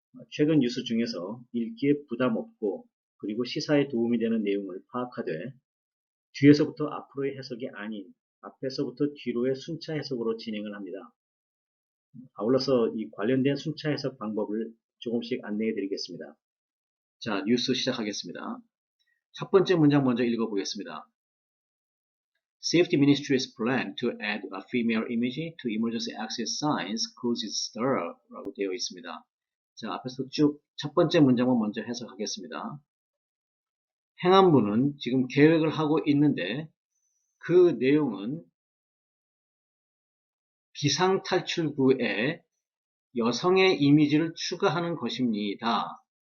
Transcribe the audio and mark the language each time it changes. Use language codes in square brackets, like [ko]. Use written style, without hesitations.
[ko] 최근 뉴스 중에서 읽기에 부담 없고 그리고 시사에 도움이 되는 내용을 파악하되 뒤에서부터 앞으로의 해석이 아닌 앞에서부터 뒤로의 순차 해석으로 진행을 합니다. 아울러서 이 관련된 순차 해석 방법을 조금씩 안내해 드리겠습니다. 자, 뉴스 시작하겠습니다. 첫 번째 문장 먼저 읽어보겠습니다. [en] Safety Ministry's plan to add a female image to emergency access signs causes stir [ko] 라고 되어 있습니다. 자, 앞에서 쭉 첫 번째 문장만 먼저 해석하겠습니다. 행안부는 지금 계획을 하고 있는데 그 내용은 비상탈출구에 여성의 이미지를 추가하는 것입니다.